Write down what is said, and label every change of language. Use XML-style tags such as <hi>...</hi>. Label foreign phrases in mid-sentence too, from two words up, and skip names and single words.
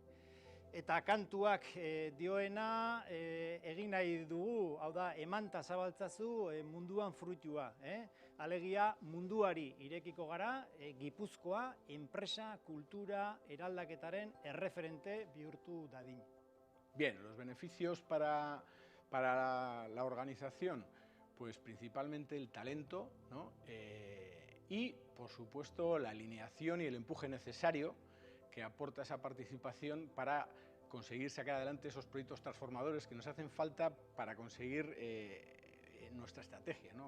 <eu>Eta kantuak dioena egin nahi dugu, hau da, emanta zabaltzazu munduan fruitua. Alegia munduari irekiko gara, Gipuzkoa enpresa kultura eraldaketaren erreferente bihurtu dadin.</eu> <es>Bien, los beneficios para la organización, pues principalmente el talento, ¿no? Y, por supuesto, la alineación y el empuje necesario que aporta esa participación para conseguir sacar adelante esos proyectos transformadores que nos hacen falta para conseguir nuestra estrategia, ¿no?</es>